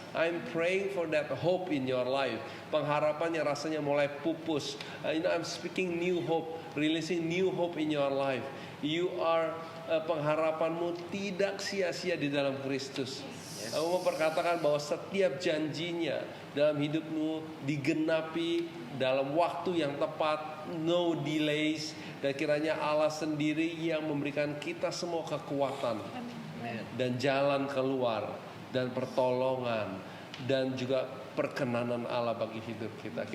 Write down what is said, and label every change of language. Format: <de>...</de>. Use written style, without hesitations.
<en>I'm praying for that hope in your life.</en> <id>Pengharapan yang rasanya mulai pupus.</id> <en>I'm speaking new hope, releasing new hope in your life. You are</en> <id>pengharapanmu tidak sia-sia di dalam Kristus. Aku memperkatakan bahwa setiap janjinya dalam hidupmu digenapi dalam waktu yang tepat,</id> <en>no delays,</en> <id>dan kiranya Allah sendiri yang memberikan kita semua kekuatan dan jalan keluar dan pertolongan dan juga perkenanan Allah bagi hidup kita.</id>